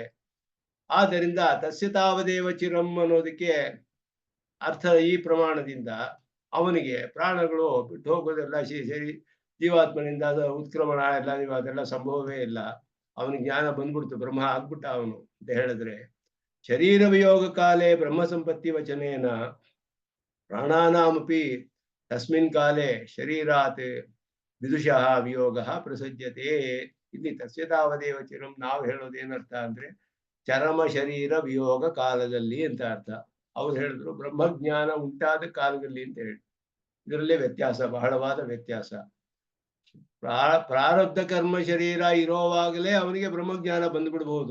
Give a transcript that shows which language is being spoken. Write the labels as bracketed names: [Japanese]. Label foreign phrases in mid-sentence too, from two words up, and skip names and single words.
[Kannada] ಆದ್ದರಿಂದ [Sanskrit] ತಸ್ಯ ತಾವದೇವ ಚಿರಂ [Kannada] ಅನ್ನೋದಕ್ಕೆ ಅರ್ಥ ಈ ಪ್ರಮಾಣದಿಂದ ಅವನಿಗೆ ಪ್ರಾಣಗಳು ಬಿಟ್ಟು ಹೋಗೋದೆಲ್ಲ ಸರಿ, ಜೀವಾತ್ಮನಿಂದ ಉತ್ಕ್ರಮಣ ಎಲ್ಲ ನೀವು ಅದೆಲ್ಲ ಸಂಭವವೇ ಇಲ್ಲ, ಅವನಿಗೆ ಜ್ಞಾನ ಬಂದ್ಬಿಡ್ತು, ಬ್ರಹ್ಮ ಆಗ್ಬಿಟ್ಟ ಅವನು ಅಂತ ಹೇಳಿದ್ರೆ [Sanskrit] ಶರೀರ ವಿಯೋಗ ಕಾಲೇ ಬ್ರಹ್ಮ ಸಂಪತ್ತಿ ವಚನೇನ ಪ್ರಾಣಾನಾಮಪಿ ತಸ್ಮಿನ್ ಕಾಲೇ ಶರೀರಾತ್ ವಿದುಷಃ ವಿಯೋಗ ಪ್ರಸಜ್ಯತೆ. [Kannada] ಇಲ್ಲಿ [Sanskrit] ತಸ್ಯ ತಾವದೇವ ಚಿರಂ [Kannada] ನಾವು ಹೇಳೋದೇನರ್ಥ ಅಂದ್ರೆ ಚರಮ ಶರೀರ ವಿಯೋಗ ಕಾಲದಲ್ಲಿ ಅಂತ ಅರ್ಥ. ಅವ್ರು ಹೇಳಿದ್ರು ಬ್ರಹ್ಮಜ್ಞಾನ ಉಂಟಾದ ಕಾಲದಲ್ಲಿ ಅಂತ ಹೇಳಿ. ಇದರಲ್ಲೇ ವ್ಯತ್ಯಾಸ, ಬಹಳವಾದ ವ್ಯತ್ಯಾಸ. ಪ್ರಾರಬ್ಧ ಕರ್ಮ ಶರೀರ ಇರೋವಾಗಲೇ ಅವನಿಗೆ ಬ್ರಹ್ಮಜ್ಞಾನ ಬಂದ್ಬಿಡ್ಬಹುದು.